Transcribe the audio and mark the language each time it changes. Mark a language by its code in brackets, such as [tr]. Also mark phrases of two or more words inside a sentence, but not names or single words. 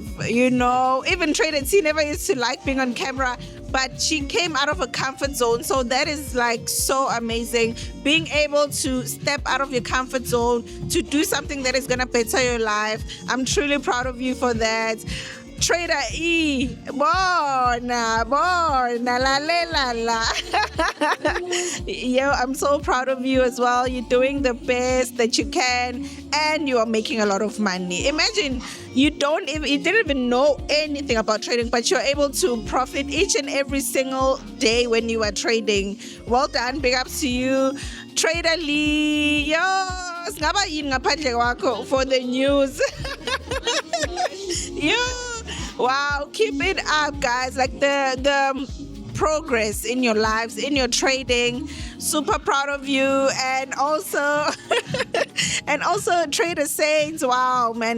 [en] Even Trader T never used to like being on camera, but she came out of a comfort zone. So that is like so amazing, being able to step out of your comfort zone to do something that is going to better your life. I'm truly proud of you for that. Trader E, bona, la. Yo, I'm so proud of you as well. You're doing the best that you can, and you are making a lot of money. Imagine you didn't even know anything about trading, but you're able to profit each and every single day when you are trading. Well done, big ups to you, Trader Lee. [zu] Yo, singaba yini ngaphandle kwakho [en] for the news. Yo. Wow, keep it up, guys. Like the progress in your lives, in your trading. Super proud of you. And also Trader Saints. Wow, man.